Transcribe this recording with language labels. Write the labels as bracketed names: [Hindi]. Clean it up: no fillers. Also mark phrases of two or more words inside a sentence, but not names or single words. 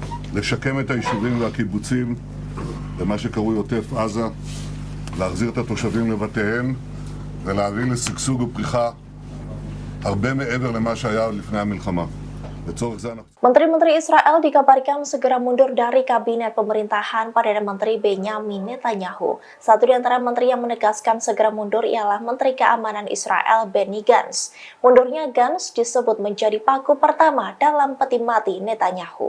[Hebrew] לשקם את היישובים והקיבוצים במה שקרוי עוטף עזה, להחזיר את התושבים לבתיהם ולהביא לשגשוג ופריחה הרבה מעבר למה שהיה לפני המלחמה. לצורך זה אנחנו... [Indonesian] Menteri-menteri Israel dikabarkan segera mundur dari kabinet pemerintahan Perdana Menteri Benyamin Netanyahu. Satu di antara menteri yang menegaskan segera mundur ialah Menteri Keamanan Israel Benny Gantz. Mundurnya Gantz disebut menjadi paku pertama dalam peti mati Netanyahu.